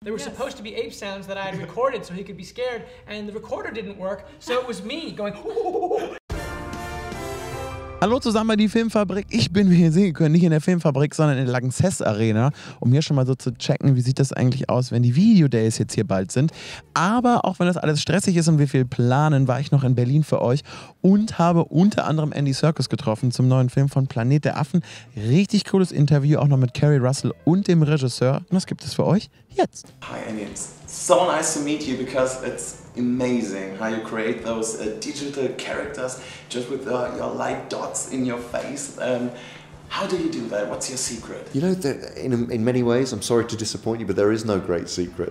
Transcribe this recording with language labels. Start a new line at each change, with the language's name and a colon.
English: There were supposed to be ape sounds that I had recorded so he could be scared, and the recorder didn't work, so it was me going.
German: Hallo zusammen bei die Filmfabrik. Ich bin, wie ihr sehen könnt, nicht in der Filmfabrik, sondern in der Lanxess Arena, um hier schon mal so zu checken, wie sieht das eigentlich aus, wenn die Videodays jetzt hier bald sind. Aber auch wenn das alles stressig ist und wir viel planen, war ich noch in Berlin für euch und habe unter anderem Andy Serkis getroffen zum neuen Film von Planet der Affen. Richtig cooles Interview, auch noch mit Keri Russell und dem Regisseur. Und was gibt es für euch jetzt?
English: Hi Andy, it's so nice to meet you because it's amazing how you create those digital characters just with your light dots in your face. How do you do that? What's your secret? You know, in many ways, I'm sorry to disappoint you, but there is no great secret.